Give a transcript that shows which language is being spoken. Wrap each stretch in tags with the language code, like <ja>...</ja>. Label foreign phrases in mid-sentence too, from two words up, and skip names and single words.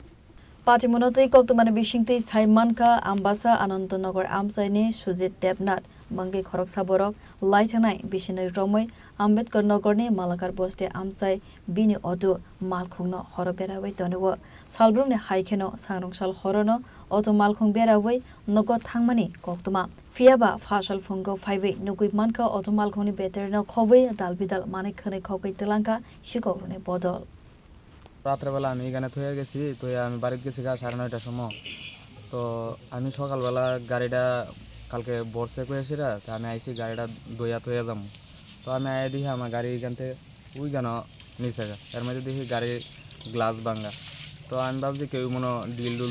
<trp>Patimung tei Koktwma ni bisingti Saimanka Ambassa Anantnagar Amchaini Sujit Debnath Mwngwi Khoroksa Borok Laithanai Bishinai Romoi Ambedkar Nagar ni Malakar Boste Amchai Bini Auto Malkhung no Horo Berawai Tonewo Salbrung ni Haikeno Sangrongsal Horo no Auto Malkhung Berawai Nogo Thangmani Koktwma Fiaba Fasal Fungo Phaiwe Nugui Manka Auto Malkhungni Bettary no Khobwi Dalbidal Khuni Khogwi Twlangkha Sikokrok ni Bodol</trp> <bn>রাত্রেবেলা আমি এখানে থয়ে গেছি তো আমি বাড়িতে গেছি 9:30টার সময় তো আমি সকালবেলা গাড়িটা কালকে বর্ষে করেছিরা তো আমি আইছি গাড়িটা দইয়া থয়ে যাম তো আমি আই দেখি আমার গাড়ি এখান থেকে ওই কেন নিচে এর মধ্যে দেখি গাড়ির গ্লাস ভাঙা তো আমি ভাবছি কেউ মনে ডিল ডুল</bn>